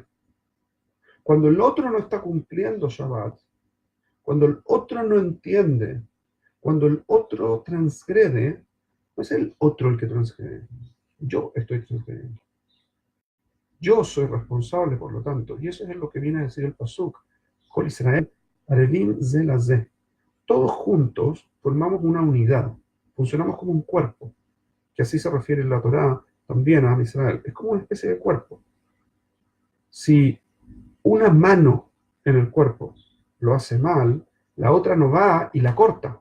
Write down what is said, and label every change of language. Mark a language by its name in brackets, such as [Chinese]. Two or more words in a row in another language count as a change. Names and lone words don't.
[Spanish] Cuando el otro no está cumpliendo Shabbat, cuando el otro no entiende, cuando el otro transgrede, no es el otro el que transgrede. Yo estoy transgrediendo. Yo soy responsable, por lo tanto. Y eso es lo que viene a decir el pasuk. [Hebrew] כל ישראל, ערבים זה לזה. [Spanish] Todos juntos formamos una unidad. Funcionamos como un cuerpo. Que así se refiere en la Torá también a Israel. Es como una especie de cuerpo. Si una mano en el cuerpo lo hace mal, la otra no va y la corta.